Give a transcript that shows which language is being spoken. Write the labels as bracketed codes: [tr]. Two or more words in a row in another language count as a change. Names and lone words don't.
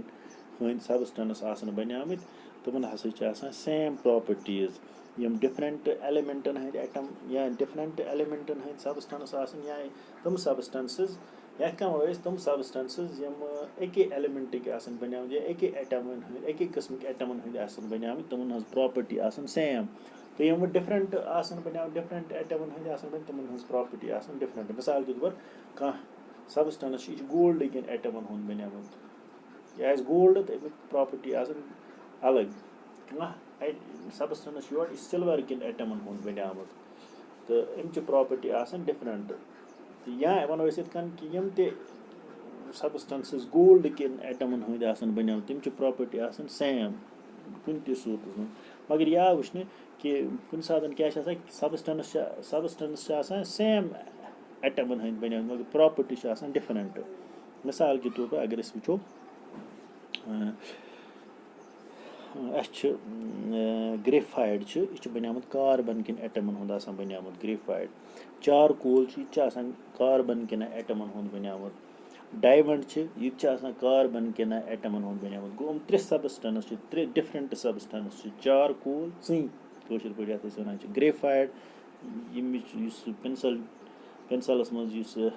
[ks] ہٕنٛدۍ سبسٹنس آسان بَنیمٕتۍ تِمن ہسا چھِ آسان [en] same properties [ks] یِم [en] different elements [ks] ہٕنٛدۍ ایٹم یا [en] different elements [ks] ہٕنٛدۍ سبسٹنس آسان یا تِم سبسٹنسٕز یا کانٛہہ ٲسۍ تِم سبسٹنسٕز یِم اَکے ایلیمنٹٕکۍ آسان بَنیمٕتۍ یا اَکے ایٹمن ہٕنٛدۍ اَکے قٕسمٕکۍ ایٹمن ہٕنٛدۍ آسان بَنیمٕتۍ تِمن ہٕنٛز [en] property [ks] تہٕ یِم ڈِفرنٹ آسان بَنیمٕتۍ ڈِفرنٹ ایٹمن ہٕنٛدۍ آسان بَنیمٕتۍ تِمن ہٕنٛز پراپرٹی آسان ڈِفرنٹ [ur] مِثال کے طور پر [ks] کانٛہہ سبسٹنس چھُ یہِ چھُ گولڈ کٮ۪ن ایٹمن ہُنٛد بَنیومُت یہِ آسہِ گولڈ تہٕ اَمیُک پراپرٹی آسان الگ کانٛہہ سبسٹنس چھُ یورٕ یہِ چھُ سِلور کٮ۪ن ایٹمن ہُنٛد بَنیومُت تہٕ اَمچہِ پراپرٹی آسان ڈِفرنٹ تہٕ یا وَنو أسۍ یِتھ کٔنۍ کہِ یِم تہِ سبسٹنسٕز گولڈ کٮ۪ن ایٹمن ہٕنٛدۍ آسان بَنیمٕتۍ تِم چھِ پراپرٹی آسان سیم کُنہِ تہِ صوٗرتس منٛز مگر یہِ آو وٕچھنہٕ کہِ کُنہِ ساتہٕ کیٛاہ چھِ آسان سبسٹنس چھِ آسان [en] same atoms [ks] ہٕنٛدۍ بَنیمٕتۍ مگر پراپرٹی چھِ آسان ڈِفرنٹ [ur] مِثال کے طور پر اگر [ks] أسۍ وٕچھو اَسہِ چھِ گرٛیفایِڈ چھِ یہِ چھُ بَنیومُت کاربن کٮ۪ن ایٹمن ہُنٛد آسان بَنیومُت گرٛیفایِڈ چارکول چھُ یہِ تہِ چھُ آسان کاربن کٮ۪ن ایٹمن ہُنٛد بَنیومُت ڈایمنڈ چھِ یہِ تہِ چھُ آسان کاربن کٮ۪ن ایٹمن ہُنٛد بَنیومُت گوٚو یِم 3 سبسٹنس چھِ [en] 3 different substance [ks] چھِ چارکول ژٕنۍ کٲشِر پٲٹھۍ یَتھ أسۍ وَنان چھِ گرٛیفایِڈ ییٚمِچ یُس پٮ۪نسلس منٛز یُس